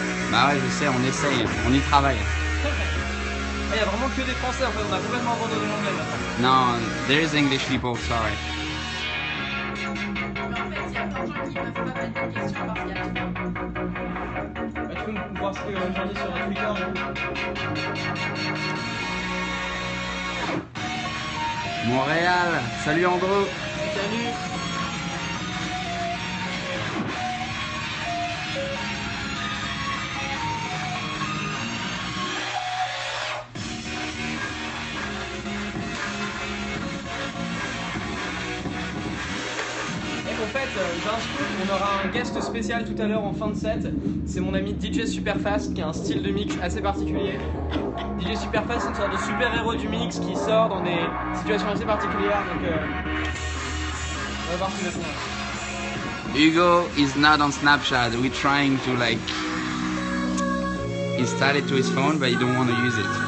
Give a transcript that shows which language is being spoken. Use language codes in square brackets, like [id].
[fr] Bah ouais, je sais, on essaye, on y travaille. Il y a vraiment que des Français en fait, on a complètement abandonné l'anglais maintenant. [en] Non, there is English people, sorry. [fr] Bah, tu peux me voir ce que j'en dis sur Twitter du coup. Montréal, salut Andrew. Salut. En fait, j'ai un scoop, on aura un guest spécial tout à l'heure en fin de set. C'est mon ami DJ Superfast qui a un style de mix assez particulier. DJ Superfast, c'est une sorte de super-héros du mix qui sort dans des situations assez particulières. Donc, on va voir ce qu'il va faire. [en] Hugo is not on Snapchat. We're trying to like install it to his phone, but he don't want to use it.